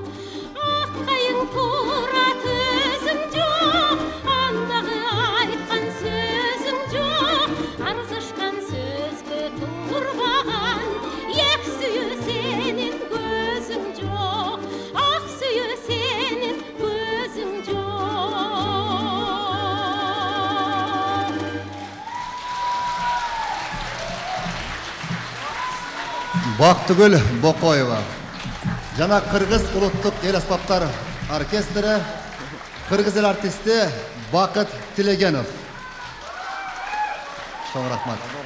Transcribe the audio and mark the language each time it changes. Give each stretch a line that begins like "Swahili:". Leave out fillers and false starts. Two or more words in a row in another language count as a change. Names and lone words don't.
Kazakh: Ақ қайың турат өзің жоқ, андағы айтқан сөзің жоқ, арзышқан сөзге турбаған, ек сүйі сенің көзің жоқ, ақ сүйі сенің көзің жоқ.
Kyrgyz: Бактыгүл Бокоева. Жана Кыргыз улуттук эл аспаптар оркестрі, Кыргыз эл артисти Бакыт Тилегенов. Чоң рахмат.